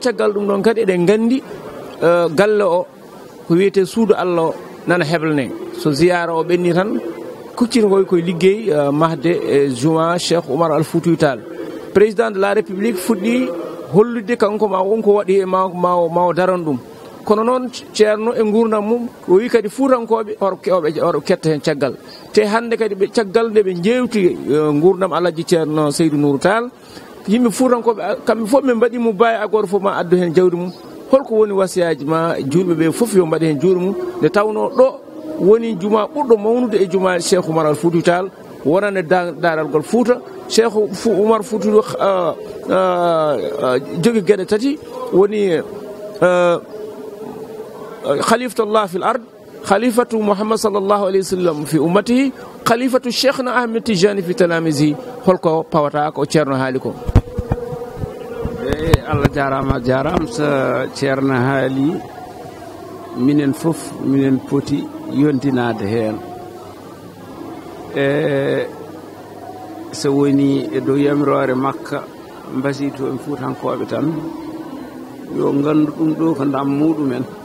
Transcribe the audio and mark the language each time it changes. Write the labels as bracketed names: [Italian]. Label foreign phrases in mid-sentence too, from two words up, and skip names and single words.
[Fula] caggal ɗum ɗon kadi eɗen gandi galle o ko wiyete suudu Allah o nana heblane so ziyara o ɓenni tan kuccinokoy koye liggey mahde e juma Cheikh Oumar Al Foutiyou Tall [French] président de la république [Fula] fuɗɗi hollude kanko ma wonko waɗi e ma o daran ɗum kono noon ceerno e gurdam mum o wi kadi fuutankoɓe oɗo ketta hen caggal te hande kadi ɓe caggal nde ɓe jewti gurdam Alhaji ceerno Seydou Nourou Tall yimɓe fuutankoɓe kamɓe fof ɓe mbaɗimo bawi agoro fof ma addu hen jawdi mum holko woni wasiyaji ma julɓe ɓe fof yo mbaɗi hen juuɗe mum nde tawno ɗo woni juma ɓurɗo mawnude e juma Cheikh Oumar Al Foutiyou Tall wonande daral ngol Fouta Cheikh Oumar Foutiyou jogui gueɗe tati woni [Arabic] خليفة الله في الأرض خليفة محمد صلى الله عليه وسلم في أمته خليفة شيخنا أحمد التجاني في تلاميذه [Fula] holko pawata ko ceerno haali ko Allah jarama so ceerno haali minen fof minen poti yontinade hen so woni e dow yamirore makka mbasi to en fuutankoɓe tan yo gandu ɗum ɗo ko ndam muɗumen